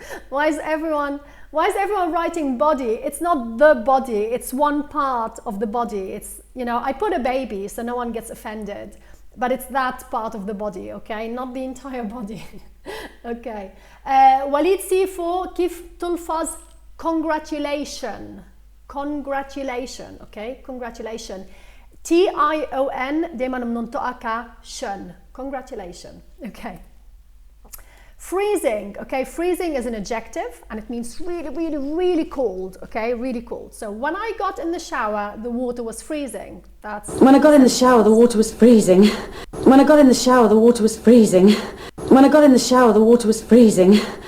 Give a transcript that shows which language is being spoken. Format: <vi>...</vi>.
<en>Why is everyone writing body? It's not the body, it's one part of the body. It's, you know, I put a baby so no one gets offended, but it's that part of the body, okay? Not the entire body. Okay. Walid Sifo,</en> <ar>كيف تلفظ</ar> <en>congratulation? Congratulation, okay? Congratulation.</en> <ar>T-I-O-N دايما بننطقها كشن.</ar> <en>Congratulation, okay. Freezing, okay? Freezing is an adjective and it means really, really, really cold, okay? Really cold. So when I got in the shower, the water was freezing. That's when I got in the shower, the water was freezing. When I got in the shower, the water was freezing. When I got in the shower, the water was freezing.</en>